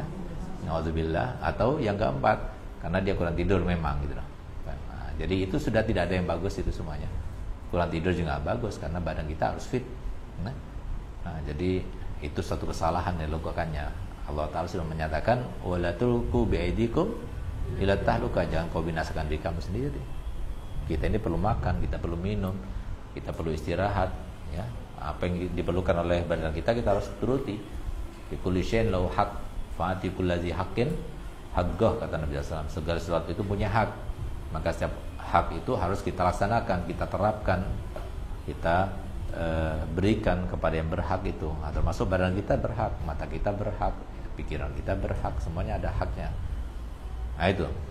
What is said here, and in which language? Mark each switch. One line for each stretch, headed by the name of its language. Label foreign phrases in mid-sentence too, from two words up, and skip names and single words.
Indonesian: Nauzubillah. Atau yang keempat karena dia kurang tidur memang gitu loh. Nah, jadi itu sudah tidak ada yang bagus itu semuanya. Kurang tidur juga nggak bagus karena badan kita harus fit. Nah, jadi itu suatu kesalahan yang dilakukannya. Allah Ta'ala sudah menyatakan
Arabic: wala tulqu biaidikum ila tahluka,
Indonesian: jangan kau binasakan diri kamu sendiri. Kita ini perlu makan, kita perlu minum, kita perlu istirahat, ya. Apa yang diperlukan oleh badan kita harus turuti.
Arabic: Likulli syai'in lahu haq fa'ati kulladzi haqqin haqqah,
Indonesian: kata Nabi
Arabic: sallallahu alaihi wasallam.
Indonesian: Segala sesuatu itu punya hak. Maka setiap hak itu harus kita laksanakan, kita terapkan, kita berikan kepada yang berhak itu. Termasuk badan kita berhak, mata kita berhak, pikiran kita berhak, semuanya ada haknya. Nah itu.